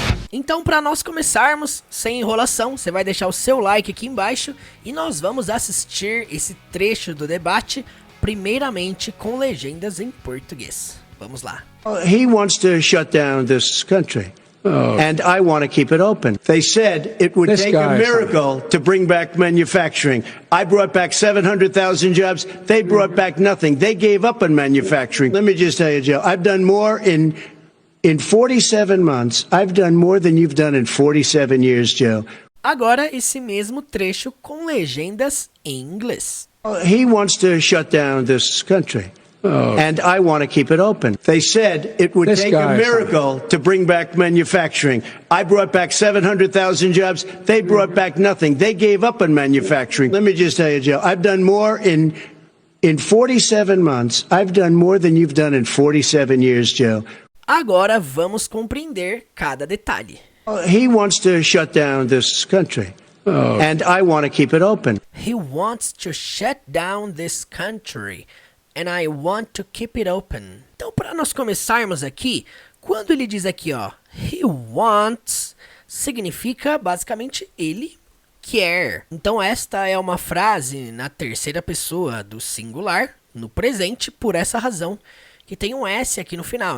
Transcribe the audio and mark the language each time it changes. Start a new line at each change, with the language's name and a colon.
Portuguese: Então, para nós começarmos, sem enrolação, você vai deixar o seu like aqui embaixo e nós vamos assistir esse trecho do debate, primeiramente com legendas em português. Vamos lá.
English: He wants to shut down this country. And I want to keep it open. They said it would take a miracle to bring back manufacturing. I brought back 700,000 jobs. They brought back nothing. They gave up on manufacturing. Let me just tell you, Joe, I've done more in 47 months, I've done more than you've done in 47 years, Joe.
Portuguese: Agora esse mesmo trecho com legendas em inglês.
English: He wants to shut down this country. And I want to keep it open. They said it would take a miracle to bring back manufacturing. I brought back 700,000 jobs. They brought back nothing. They gave up on manufacturing. Let me just tell you, Joe, I've done more in 47 months. I've done more than you've done in 47 years, Joe.
Portuguese: Agora vamos compreender cada detalhe.
English: He wants to shut down this country. And I want to keep it open. He wants to shut down this country. And I want to keep it open.
Portuguese: Então, para nós começarmos aqui, quando ele diz aqui, ó,
English: he wants,
Portuguese: significa basicamente ele quer. Então, esta é uma frase na terceira pessoa do singular, no presente, por essa razão que tem um S aqui no final.